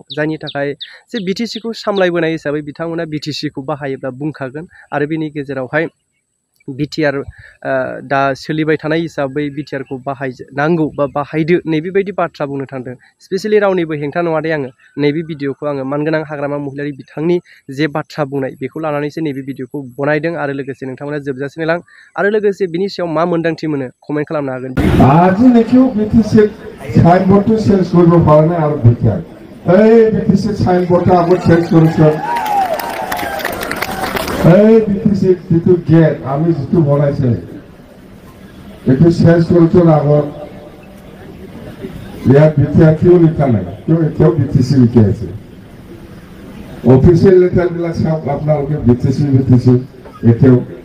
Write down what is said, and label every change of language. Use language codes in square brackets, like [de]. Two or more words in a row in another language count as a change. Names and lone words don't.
[brx] जायनि थाखाय जे बिटिसिखौ सामलायबोनाय हिसाबै बिथांमोना बिटिसिखौ बाहायोब्ला बुंखागोन आरो बेनि गेजेरावहाय बिटिआर दा सोलिबाय थानाय हिसाबै बिटिआरखौ बाहायनांगौ बा बाहायदो नैबेबायदि बाथ्रा बुंनो थांदों। स्पेसियेलि रावनिबो हेंथा नङा दे आङो नैबे भिडिअखौ आङो मानगोनां हाग्रामा महिलारि बिथांनि जे बाथ्रा बुंनाय बेखौ लानानैसो नैबे भिडिअखौ बनायदों आरो लोगोसे नोंथांमोना जोबजासिम लां आरो लोगोसे बिनि सायाव मा मोन्दांथि मोनो कमेन्ट खालामनो हागोन। [as] আজি নেকিও বিটিসি সাইনবোর্ডটো চেঞ্জ কৰিব পৰা নাই আৰু বিটিআর এই বিটিসি সাইনবোর্ডটা আগত [bn] চেঞ্জ করেছেন [as] এই বিটিসি যেটো গেট আমি যেটো বনাইছে এটো [bn] চেঞ্জ করেছেন [as] আগত ইয়াত বিটিআর কিয় লিখা নাই কিয় এতিয়াও বিটিসি লিখি আছে অফিচিয়েল লেটাৰবিলাক চাওক আপোনালোকে বিটিসি এতিয়াও